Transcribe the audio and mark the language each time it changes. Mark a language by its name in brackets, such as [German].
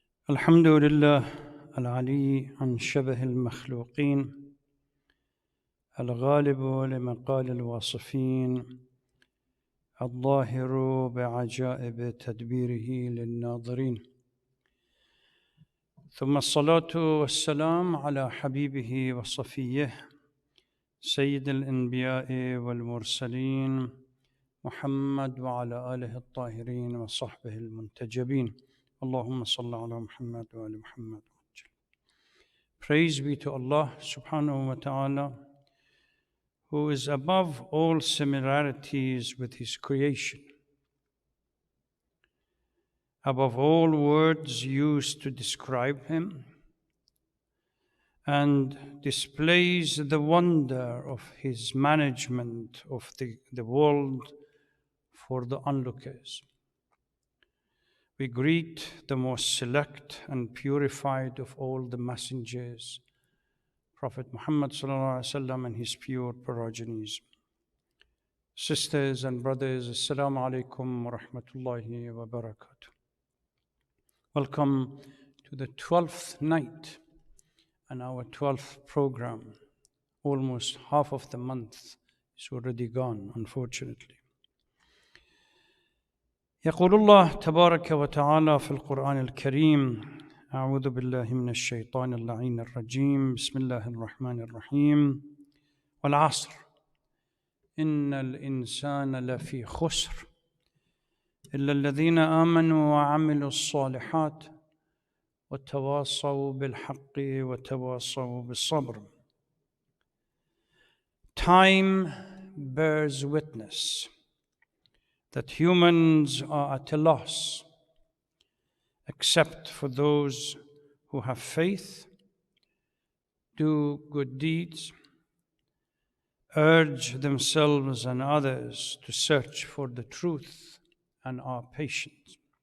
[Arabic] الحمد لله العلي عن شبه المخلوقين، الغالب لمقال الواصفين، الظاهر بعجائب تدبيره للناظرين، ثم الصلاة والسلام على حبيبه وصفيه سيد الأنبياء والمرسلين محمد وعلى آله الطاهرين وصحبه المنتجبين. اللهم صل على محمد وآل محمد. [English] Praise be to Allah subhanahu wa ta'ala, who is above all similarities with His creation, above all words used to describe Him, and displays the wonder of His management of the world for the onlookers. We greet the most select and purified of all the messengers, Prophet Muhammad sallallahu alaihi wasallam, and his pure progenies. Sisters and brothers, Assalamu alaikum wa rahmatullahi wa barakatuh. Welcome to the 12th night and our 12th program. Almost half of the month is already gone, unfortunately. [Arabic] يقول الله تبارك وتعالى في القرآن الكريم: أعوذ بالله من الشيطان اللعين الرجيم، بسم الله الرحمن الرحيم، والعصر إن الإنسان لفي خسر إلا الذين آمنوا وعملوا الصالحات وتواصوا بالحق وتواصوا بالصبر. [English] Time bears witness that humans are at a loss, except for those who have faith, do good deeds, urge themselves and others to search for the truth, and are patient.